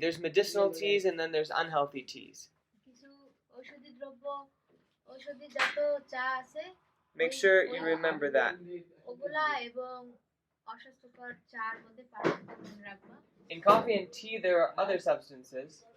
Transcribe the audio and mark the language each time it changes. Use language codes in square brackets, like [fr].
[en] There's medicinal teas and then there's unhealthy teas. [bn] কিছু ঔষধি দ্রব্য, ঔষধিজাত চা আছে, [en] Make sure you remember that. [bn] ওগুলা এবং অস্বাস্থ্যকর চার মধ্যে পার্থক্য মনে রাখবা। [en] In coffee and tea, there are other substances,